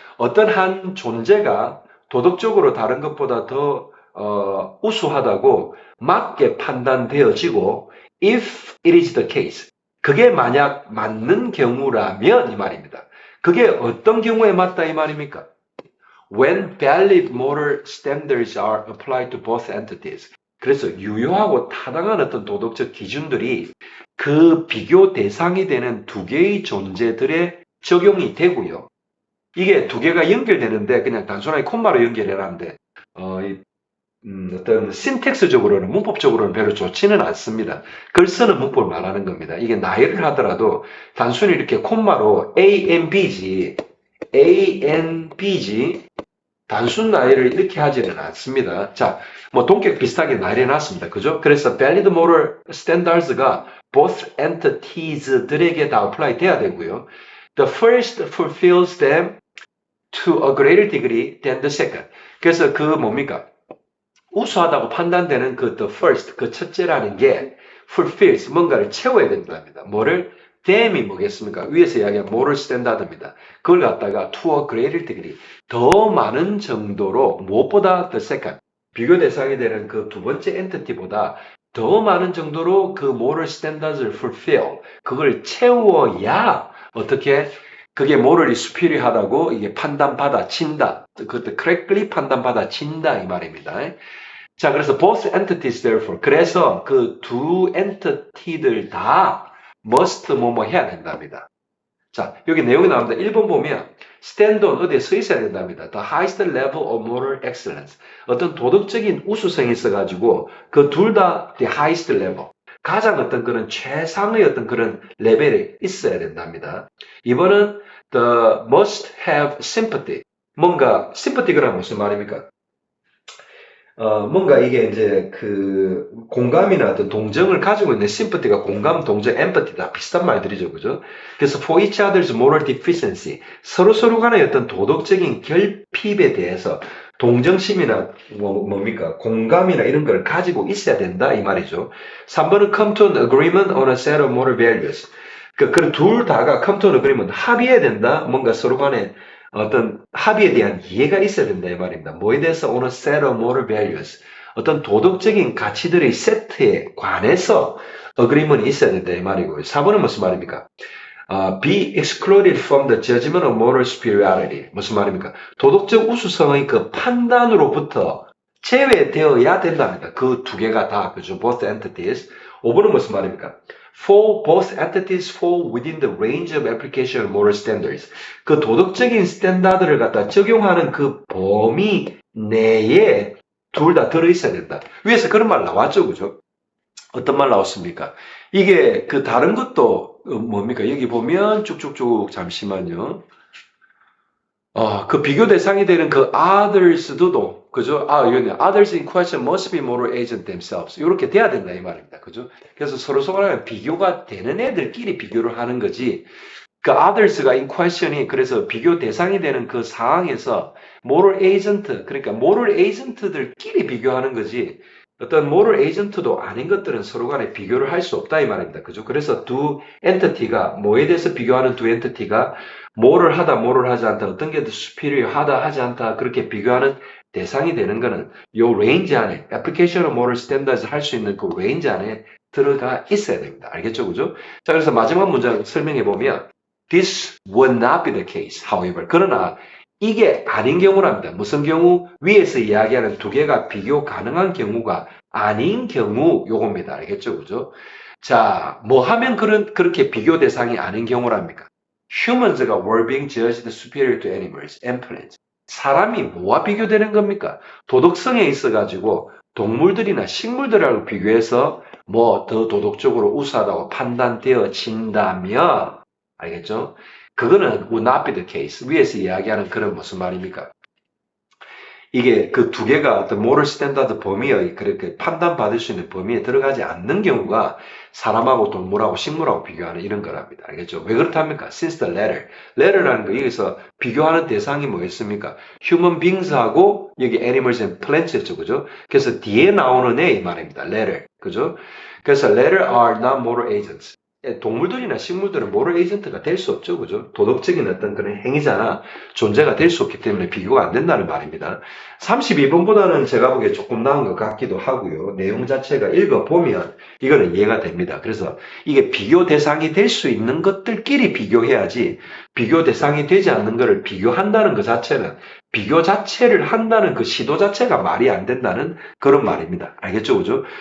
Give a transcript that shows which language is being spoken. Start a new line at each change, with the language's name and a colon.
Korean: 어떤 한 존재가 도덕적으로 다른 것보다 더 우수하다고 맞게 판단되어지고
English: if it is the case,
Korean: 그게 만약 맞는 경우라면 이 말입니다. 그게 어떤 경우에 맞다 이 말입니까?
English: When valid moral standards are applied to both entities.
Korean: 그래서 유효하고 타당한 어떤 도덕적 기준들이 그 비교 대상이 되는 두 개의 존재들의 적용이 되고요. 이게 두 개가 연결되는데 그냥 단순하게 콤마로 연결해라는데 어떤 신텍스적으로는 문법적으로는 별로 좋지는 않습니다. 글 쓰는 문법을 말하는 겁니다. 이게 나열을 하더라도 단순히 이렇게 콤마로 ANB지 단순 나열을 이렇게 하지는 않습니다. 자, 뭐 동격 비슷하게 나열해놨습니다. 그죠? 그래서
English: valid moral standards
Korean: 가 both entities들에게 다 apply 돼야 되고요.
English: The first fulfills them to a greater degree than the second.
Korean: 그래서 그 뭡니까? 우수하다고 판단되는 그
English: the first,
Korean: 그 첫째라는 게 fulfills, 뭔가를 채워야 된답니다. 뭐를? them이 뭐겠습니까? 위에서 이야기한 moral standard입니다. 그걸 갖다가
English: to a greater degree,
Korean: 더 많은 정도로 무엇보다
English: the second,
Korean: 비교 대상이 되는 그 두 번째 entity보다 더 많은 정도로 그 moral standards를 fulfill, 그걸 채워야 어떻게 그게 morally superior하다고 이게 판단받아진다. 그것도 correctly 판단받아진다 이 말입니다. 자, 그래서
English: both entities therefore,
Korean: 그래서 그 두 엔티티들 다 must 뭐뭐 해야 된답니다. 자, 여기 내용이 나옵니다. 1번 보면
English: stand on,
Korean: 어디에 서 있어야 된답니다.
English: The highest level of moral excellence.
Korean: 어떤 도덕적인 우수성이 있어가지고 그 둘 다
English: the highest level,
Korean: 가장 어떤 그런 최상의 어떤 그런 레벨에 있어야 된답니다.
English: 2번은 the must have sympathy.
Korean: 뭔가 sympathy가 무슨 말입니까? 뭔가 이게 이제 그 공감이나 어떤 동정을 가지고 있는 sympathy가 공감, 동정, empathy 다 비슷한 말들이죠. 그죠? 그래서
English: for each other's moral deficiency,
Korean: 서로 간의 어떤 도덕적인 결핍에 대해서 동정심이나 뭡니까? 공감이나 이런 걸 가지고 있어야 된다 이 말이죠.
English: 3번은 come to an agreement on a set of moral values.
Korean: 그런 둘 다가
English: come to an agreement,
Korean: 합의해야 된다. 뭔가 서로 간에 어떤 합의에 대한 이해가 있어야 된다 이 말입니다. 뭐에 대해서
English: on a set of moral values,
Korean: 어떤 도덕적인 가치들의 세트에 관해서 agreement이 있어야 된다 이 말이고요. 4번은 무슨 말입니까?
English: be excluded from the judgment of moral superiority.
Korean: 무슨 말입니까? 도덕적 우수성의 그 판단으로부터 제외되어야 된답니다. 그 두 개가 다, 그죠?
English: both entities.
Korean: 5번은 무슨 말입니까?
English: For both entities fall within the range of application of moral standards.
Korean: 그 도덕적인 스탠다드를 갖다 적용하는 그 범위 내에 둘 다 들어있어야 된다. 위에서 그런 말 나왔죠, 그죠? 어떤 말 나왔습니까? 이게 그 다른 것도 뭡니까? 여기 보면 쭉쭉쭉 잠시만요. 그 비교 대상이 되는 그 others도, 그죠?
English: 이거는 others in question must be moral agent themselves.
Korean: 이렇게 돼야 된다, 이 말입니다. 그죠? 그래서 서로 비교가 되는 애들끼리 비교를 하는 거지. 그 others가
English: in question
Korean: 이 그래서 비교 대상이 되는 그 상황에서 moral agent, 그러니까 moral agent들끼리 비교하는 거지. 어떤 moral agent도 아닌 것들은 서로 간에 비교를 할 수 없다, 이 말입니다. 그죠? 그래서 두 엔티티가, 뭐에 대해서 비교하는 두 엔티티가 뭐를 하다, 뭐를 하지 않다, 어떤 게 더 superior 하다, 하지 않다, 그렇게 비교하는 대상이 되는 거는 요 레인지 안에,
English: application of moral standards
Korean: 할 수 있는 그 레인지 안에 들어가 있어야 됩니다. 알겠죠? 그죠? 자, 그래서 마지막 문장 설명해 보면,
English: this would not be the case, however.
Korean: 그러나, 이게 아닌 경우랍니다. 무슨 경우? 위에서 이야기하는 두 개가 비교 가능한 경우가 아닌 경우, 요겁니다. 알겠죠? 그죠? 자, 뭐 하면 그렇게 비교 대상이 아닌 경우랍니까?
English: Humans가 were being judged superior to animals and plants.
Korean: 사람이 뭐와 비교되는 겁니까? 도덕성에 있어가지고 동물들이나 식물들하고 비교해서 뭐 더 도덕적으로 우수하다고 판단되어진다면, 알겠죠?
English: 그거는 would not be the case.
Korean: 위에서 이야기하는 그런 무슨 말입니까? 이게 그 두 개가 어떤 모럴 스탠다드 범위의 그렇게 판단받을 수 있는 범위에 들어가지 않는 경우가 사람하고 동물하고 식물하고 비교하는 이런 거랍니다. 알겠죠? 왜 그렇답니까?
English: Since the latter.
Korean: letter라는 거 여기서 비교하는 대상이 뭐였습니까? human beings하고 여기
English: animals and plants
Korean: 였죠. 그죠? 그래서 뒤에 나오는 애 이 말입니다. letter. 그죠?
English: 그래서 letter are not moral agents.
Korean: 동물들이나 식물들은 모럴 에이전트가 될 수 없죠. 그죠? 도덕적인 어떤 그런 행위자나 존재가 될 수 없기 때문에 비교가 안 된다는 말입니다. 32번보다는 제가 보기에 조금 나은 것 같기도 하고요. 내용 자체가 읽어보면 이거는 이해가 됩니다. 그래서 이게 비교 대상이 될 수 있는 것들끼리 비교해야지 비교 대상이 되지 않는 것을 비교한다는 것 자체는 비교 자체를 한다는 그 시도 자체가 말이 안 된다는 그런 말입니다. 알겠죠? 그죠?